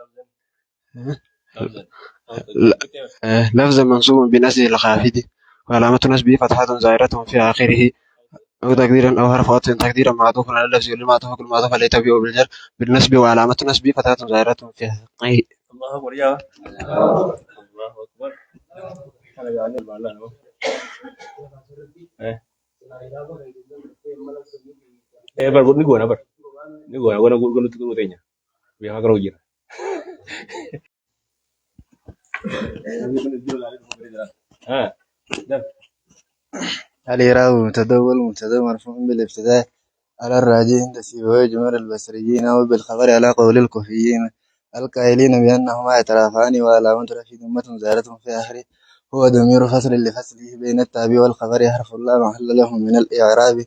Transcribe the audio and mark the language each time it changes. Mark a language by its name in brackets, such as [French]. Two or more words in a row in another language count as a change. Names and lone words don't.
[Arabic] لفظ منصوب بنسب الخافض وعلامة نسبه فتحة ظاهرة في آخره أو تقديرا أو حرف عطف تقديرا معطوف على اللفظ والمعطوف المعطوف عليه تبع بالجر بالنسب وعلامة نسبه فتحة ظاهرة في حقه. الله أكبر يا. الله أكبر. [Oromo] Kana jawaabni albaallaan hoo. Bar ni goona bar. Ni goona gulutti gulu teenya. Biyaa garuu jira. [Arabic] الإعراب مبتدأ والمبتدأ مرفوع بالابتداء على الراجين تسيبه جمهور البصريين أو بالخبر على قول الكوفيين القائلين بأنهما يترافعان وعلامة رفعه ضمة ظاهرة في آخره هو ضمير فصل لفصله بين التابع والخبر يحرف الله محل له من الإعراب.